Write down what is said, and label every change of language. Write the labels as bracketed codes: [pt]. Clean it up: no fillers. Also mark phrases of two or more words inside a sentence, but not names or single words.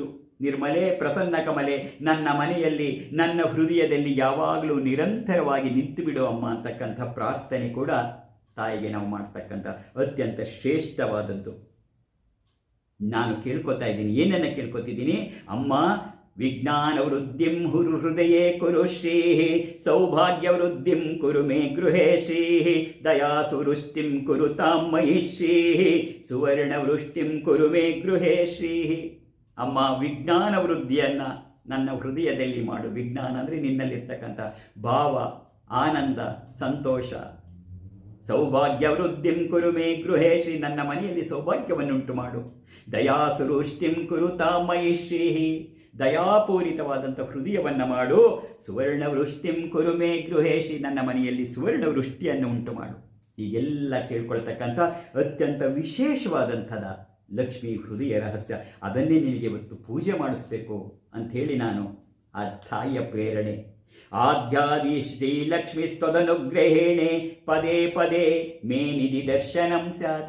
[kn] ನಿರ್ಮಲೆ ಪ್ರಸನ್ನ ಕಮಲೆ, ನನ್ನ ಮನೆಯಲ್ಲಿ ನನ್ನ ಹೃದಯದಲ್ಲಿ ಯಾವಾಗಲೂ ನಿರಂತರವಾಗಿ ನಿಂತು ಬಿಡು ಅಮ್ಮ ಅಂತಕ್ಕಂಥ ಪ್ರಾರ್ಥನೆ ಕೂಡ ತಾಯಿಗೆ ನಾವು ಮಾಡ್ತಕ್ಕಂಥ ಅತ್ಯಂತ ಶ್ರೇಷ್ಠವಾದದ್ದು. ನಾನು ಕೇಳ್ಕೊತಾ ಇದ್ದೀನಿ, ಏನನ್ನು ಕೇಳ್ಕೊತಿದ್ದೀನಿ? [sa] ಅಮ್ಮ, ವಿಜ್ಞಾನ ವೃದ್ಧಿಂ ಹುರು ಹೃದಯೇ ಕುರು ಶ್ರೀ, ಸೌಭಾಗ್ಯ ವೃದ್ಧಿಂ ಕುರು ಮೇ ಗೃಹೇ ಶ್ರೀ, ದಯಾಸುವೃಷ್ಟಿಂ ಕುರು ತಾಂ ಮಯಿ ಶ್ರೀ, ಸುವರ್ಣ ವೃಷ್ಟಿಂ ಕುರು ಮೇ ಗೃಹೇ ಶ್ರೀ. [kn] ಅಮ್ಮ, ವಿಜ್ಞಾನ ವೃದ್ಧಿಯನ್ನು ನನ್ನ ಹೃದಯದಲ್ಲಿ ಮಾಡು. ವಿಜ್ಞಾನ ಅಂದರೆ ನಿನ್ನಲ್ಲಿರ್ತಕ್ಕಂಥ ಭಾವ, ಆನಂದ, ಸಂತೋಷ. [sa] ಸೌಭಾಗ್ಯ ವೃದ್ಧಿಂ ಕುರು ಮೇ ಗೃಹೇ ಶ್ರೀ, [kn] ನನ್ನ ಮನೆಯಲ್ಲಿ ಸೌಭಾಗ್ಯವನ್ನುಂಟು ಮಾಡು. [sa] ದಯಾಸುವೃಷ್ಟಿಂ ಕುರು ತಾಂ ಮಯಿ ಶ್ರೀ, [kn] ದಯಾಪೂರಿತವಾದಂಥ ಹೃದಯವನ್ನು ಮಾಡು. [sa] ಸುವರ್ಣ ವೃಷ್ಟಿಂ ಕುರು ಮೇ ಗೃಹೇ ಶ್ರೀ, [kn] ನನ್ನ ಮನೆಯಲ್ಲಿ ಸುವರ್ಣ ವೃಷ್ಟಿಯನ್ನು ಉಂಟು ಮಾಡು. ಹೀಗೆಲ್ಲ ಕೇಳ್ಕೊಳ್ತಕ್ಕಂಥ ಅತ್ಯಂತ ವಿಶೇಷವಾದಂಥದ ಲಕ್ಷ್ಮೀ ಹೃದಯ ರಹಸ್ಯ. ಅದನ್ನೇ ನಿನಗೆ ಇವತ್ತು ಪೂಜೆ ಮಾಡಿಸ್ಬೇಕು ಅಂಥೇಳಿ ನಾನು ಆ ತಾಯಿಯ ಪ್ರೇರಣೆ. [sa] ಆದ್ಯಾದಿ ಶ್ರೀ ಲಕ್ಷ್ಮೀ ಸ್ತದನುಗ್ರಹೇಣೆ ಪದೇ ಪದೇ ಮೇ ನಿಧಿ ದರ್ಶನಂ ಸ್ಯಾತ್.